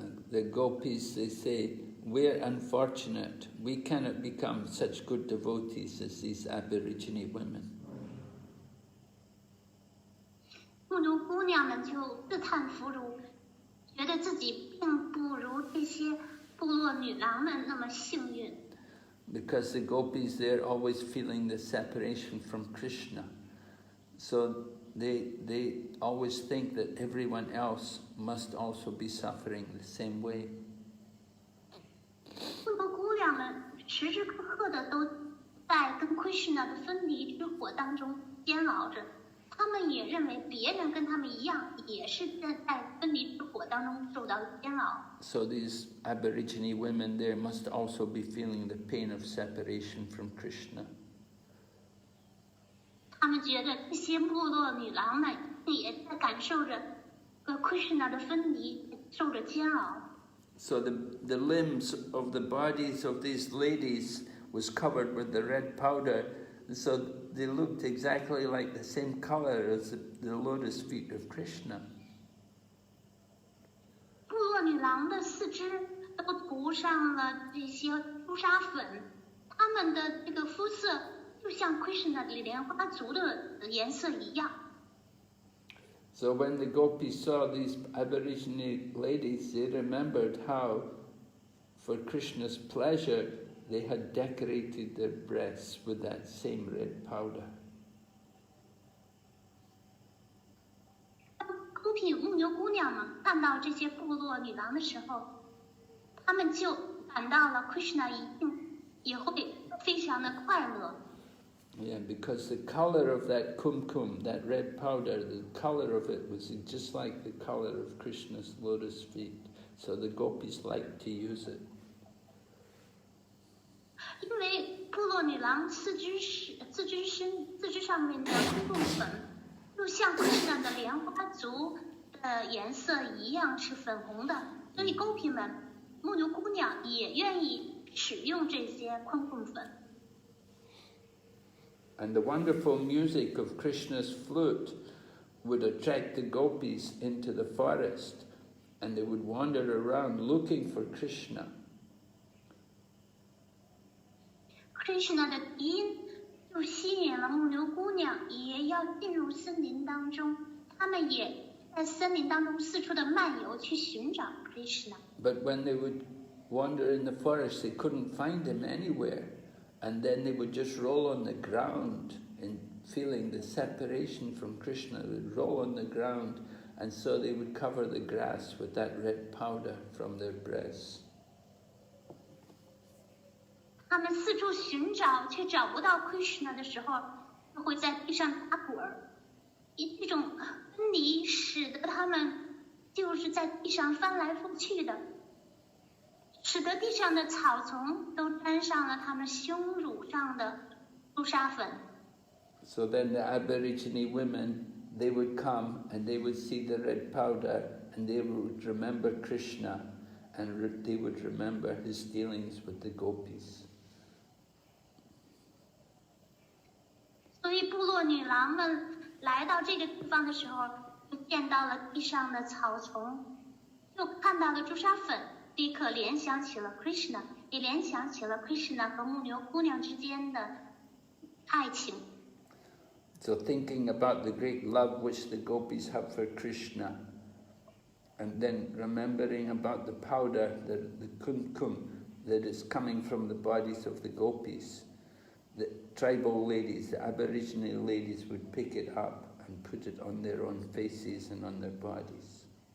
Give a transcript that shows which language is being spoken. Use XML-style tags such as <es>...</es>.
<en>The gopis, they say, we're unfortunate. We cannot become such good devotees as these Aborigine women.</en> <zh>牧牛姑娘们就自叹弗如，觉得自己并不如这些部落女郎们那么幸运。</zh> <en>Because the gopis, they're always feeling the separation from Krishna. So they always think that everyone else must also be suffering the same way.</en> <zh>部落姑娘们时时刻刻的都在跟 Krishna 的分离之火当中煎熬着，他们也认为别人跟他们一样，也是在分离之火当中受到煎熬。</zh> <en>So these Aborigine women there must also be feeling the pain of separation from Krishna.</en> <zh>他们觉得这些部落女郎们也在感受着和 Krishna 的分离，受着煎熬。</zh> <en>So the limbs of the bodies of these ladies was covered with the red powder, and so they looked exactly like the same color as the lotus feet of Krishna.</en> <zh>部落女郎的四肢都涂上了这些朱砂粉，她们的这个肤色就像 Krishna 的莲花足的颜色一样。</zh> <en>So when the gopis saw these Aborigine ladies, they remembered how, for Krishna's pleasure, they had decorated their breasts with that same red powder.</en> <zh>公品牧牛姑娘们看到这些部落女郎的时候，她们就感到了 Krishna 一定也会非常的快乐。</zh> <en>Yeah, because the color of that kumkum, that red powder, the color of it was just like the color of Krishna's lotus feet. So the gopis liked to use it.</en> <zh>因为部落女郎四肢上面的公共粉，就像 Krishna 的莲花足的颜色一样是粉红的，所以公品们、牧牛姑娘也愿意使用这些昆贡粉。</zh> <en>And the wonderful music of Krishna's flute would attract the gopis into the forest, and they would wander around looking for Krishna.</en> <zh>Krishna 的笛音就吸引了牧牛姑娘，也要进入森林当中。他们也在森林当中四处的漫游，去寻找 Krishna。</zh> <en>But when they would wander in the forest, they couldn't find him anywhere. And then they would just roll on the ground in feeling the separation from Krishna. They would roll on the ground, and so they would cover the grass with that red powder from their breasts.</en> <zh>他们四处寻找，却找不到 Krishna 的时候，就会在地上打滚儿。这种分离使得他们就是在地上翻来覆去的，使得地上的草丛都沾上了他们胸乳上的朱砂粉。</zh> <en>So then the Aborigine women, they would come and they would see the red powder and they would remember Krishna and they would remember his dealings with the gopis.</en> <zh>所以部落女郎们来到这个地方的时候，就见到了地上的草丛，就看到了朱砂粉，立刻联想起了 Krishna， 也联想起了 Krishna 和牧牛姑娘之间的爱情。</zh> <en>So thinking about the great love which the gopis have for Krishna, and then remembering about the powder, the kumkum, that is coming from the bodies of the gopis, the tribal ladies, the Aborigine ladies would pick it up and put it on their own faces and on their bodies.</en>